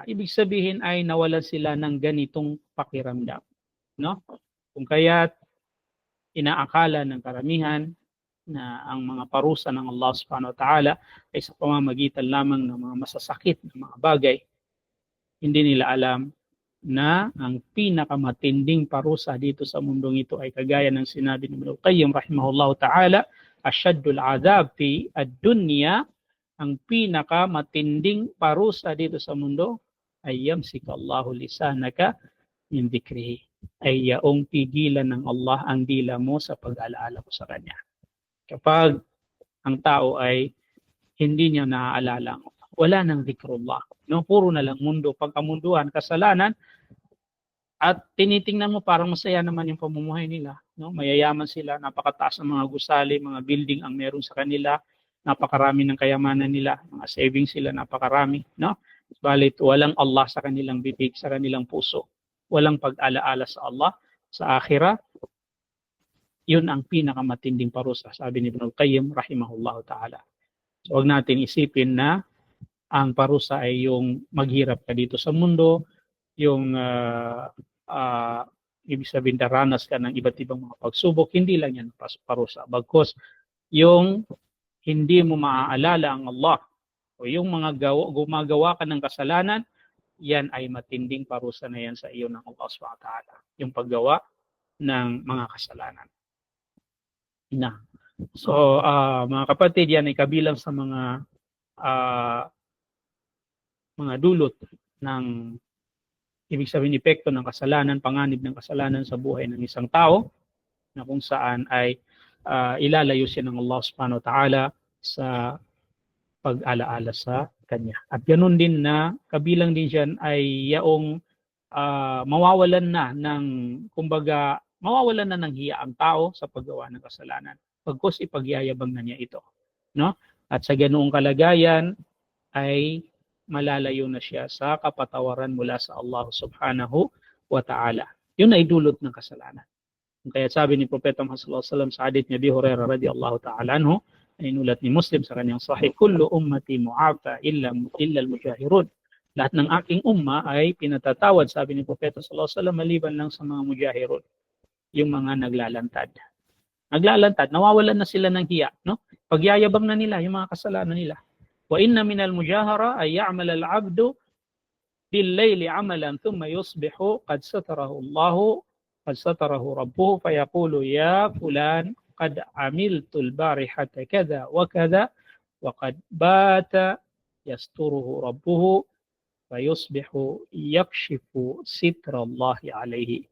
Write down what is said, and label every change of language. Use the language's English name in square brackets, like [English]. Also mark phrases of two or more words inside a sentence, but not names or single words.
[Filipino] Ibig sabihin ay nawalan sila ng ganitong pakiramdam, no? Kung kaya't inaakala ng karamihan na ang mga parusa ng Allah [Arabic] سبحانه وتعالى [Filipino] ay sa pamamagitan lamang ng mga masasakit na mga bagay. Hindi nila alam na ang pinakamatinding parusa dito sa mundong ito ay kagaya ng sinabi ni Ibn al-Qayyim [Arabic] رحمه الله تعالى, أشد العذاب في الدنيا, [Filipino] ang pinakamatinding parusa dito sa mundo ay [Arabic] يمسك الله لسانك من ذكره, [Filipino] ay yaong pigilan ng Allah ang dila mo sa pag-alaala mo sa Kanya. Kapag ang tao ay hindi niya naaalala, wala nang dhikrullah, no? Puro na lang mundo, pagkamunduhan, kasalanan, at tinitingnan mo parang masaya naman yung pamumuhay nila, no? Mayayaman sila, napakataas ng mga gusali, mga building ang meron sa kanila, napakarami ng kayamanan nila, mga savings sila, napakarami, no? Balit walang Allah sa kanilang bibig, sa kanilang puso, walang pag-alaala sa Allah, sa akhirah. Yun ang pinakamatinding parusa, sabi ni Ibn al-Qayyim [Arabic] رحمه الله تعالى. [Filipino] So huwag natin isipin na ang parusa ay yung maghirap ka dito sa mundo, yung ibig sabihin daranas ka ng iba't ibang mga pagsubok. Hindi lang yan parusa. Bagkus yung hindi mo maaalala ang Allah o yung mga gumagawa ka ng kasalanan, yan ay matinding parusa na yan sa iyo ng Allah [Arabic] سبحانه وتعالى. [Filipino] Yung paggawa ng mga kasalanan. Na. So mga kapatid, yan ay kabilang sa mga dulot ng ibig sabihin epekto ng kasalanan, panganib ng kasalanan sa buhay ng isang tao, na kung saan ay ilalayo siya ng Allah [Arabic] سبحانه وتعالى [Filipino] sa pag-alaala sa Kanya. At ganoon din na kabilang din dyan ay yaong mawawalan na ng hiya ang tao sa paggawa ng kasalanan. Pagkus ipagyayabang na niya ito, no? At sa ganoong kalagayan ay malalayo na siya sa kapatawaran mula sa Allah [Arabic] سبحانه وتعالى. [Filipino] Yun ay dulot ng kasalanan. Kaya sabi ni Propeta Muhammad [Arabic] صلى الله عليه وسلم [Filipino] sa hadith ni Abi Hurairah [Arabic] رضي الله تعالى عنه, [Filipino] ay inulat ni Muslim sa kanyang sahih, [Arabic] كل أمتي معافى إلا المجاهرون. [Filipino] Lahat ng aking umma ay pinatatawad, sabi ni Propeta [Arabic] صلى الله عليه وسلم, [Filipino] maliban lang sa mga mujahirun, yung mga naglalantad. Naglalantad, nawawalan na sila ng hiya, no? Pagyayabang na nila yung mga kasalanan nila. [Arabic] وإن من المجاهرة أن يعمل العبد بالليل عملا ثم يصبح قد ستره ربه فيقول يا فلان قد عملت البارحة كذا وكذا وقد بات يستره ربه فيصبح يكشف ستر الله عليه.